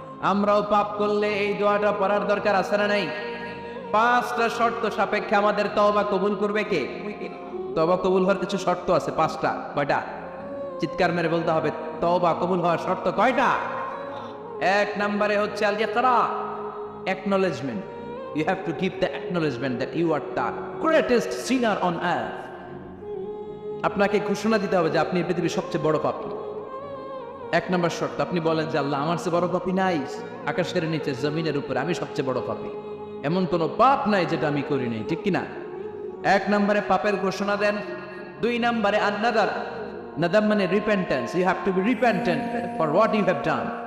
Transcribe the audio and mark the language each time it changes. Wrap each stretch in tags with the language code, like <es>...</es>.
<bn>আমরাও পাপ করলে এই দোয়াটা পড়ার দরকার আছে না নাই? 5টা শর্ত সাপেক্ষে আমাদের তওবা কবুল করবে কে? তওবা কবুল হওয়ার কিছু শর্ত আছে 5টা। কয়টা? চিৎকার মেরে বলতে হবে, তওবা কবুল হওয়ার শর্ত কয়টা? 1 নম্বরে হচ্ছে আল ইকরা, acknowledgement.</bn> <en>You have to give the acknowledgement that you are the greatest sinner on earth.</en> <bn>আপনাকে ঘোষণা দিতে হবে যে আপনি পৃথিবীর সবচেয়ে বড় পাপী। 1 নম্বর শর্ত, আপনি বলেন যে আল্লাহ আমার চেয়ে বড় পাপী নাই, আকাশের নিচে জমিনের উপরে আমি সবচেয়ে বড় পাপী, এমন কোনো পাপ নাই যেটা আমি করি নাই, ঠিক কিনা? 1 নম্বরে পাপের ঘোষণা দেন। 2 নম্বরে আন-নাদার, নাদাম মানে repentance,</bn> <en>You have to be repentant for what you have done.</en>